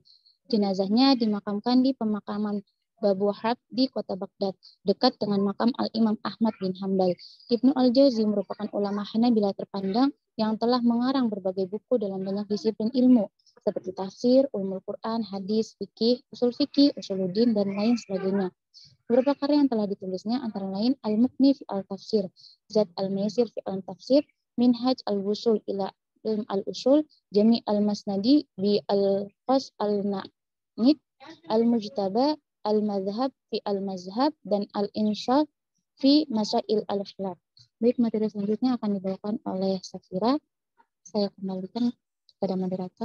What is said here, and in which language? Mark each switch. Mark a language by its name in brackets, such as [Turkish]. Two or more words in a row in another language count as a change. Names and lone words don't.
[Indonesian] Jenazahnya dimakamkan di pemakaman Babu Harb di kota Baghdad, dekat dengan makam Al-Imam Ahmad bin Hambal. Ibnu Al-Jauzi merupakan ulama Hanabila terpandang yang telah mengarang berbagai buku dalam banyak disiplin ilmu, seperti tafsir, ulumul Quran, hadis, fikih, usuluddin, dan lain sebagainya. Beberapa karya yang telah ditulisnya antara lain Al-Muqni fi Al-Tafsir, Zad Al-Maisir fi Al-Tafsir, Minhaj Al-Wusul ila Ilm Al-Usul, Jami' Al-Masnadi bi Al-Qas Al-Na'id, Al-Mujtaba, Al-Madhhab fi Al-Mazhab, dan Al-Insyaf fi Masail Al-Khilaf. Baik, materi selanjutnya akan dibawakan oleh Safira. Saya kembalikan kepada moderator.